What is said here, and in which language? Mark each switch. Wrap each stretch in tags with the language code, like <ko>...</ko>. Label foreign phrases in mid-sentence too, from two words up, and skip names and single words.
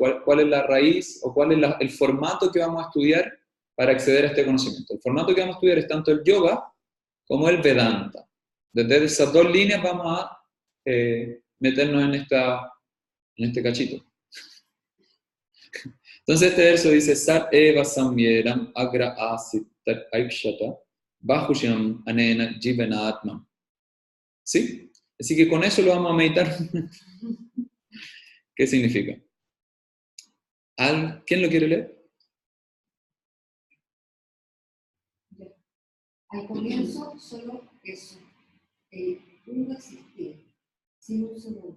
<es>¿Cuál es la raíz o cuál es el formato que vamos a estudiar para acceder a este conocimiento? El formato que vamos a estudiar es tanto el yoga como el Vedanta. Desde esas dos líneas vamos a meternos en este cachito. Entonces este verso dice,</es> <sa>Sat eva samyeram agra asit tat aikshata bahusham anena jivanatma.</sa> <es>¿Sí? Así que con eso lo vamos a meditar. ¿Qué significa? ¿Quién lo quiere leer? Al comienzo, solo eso. El uno existía, sin un segundo.</es>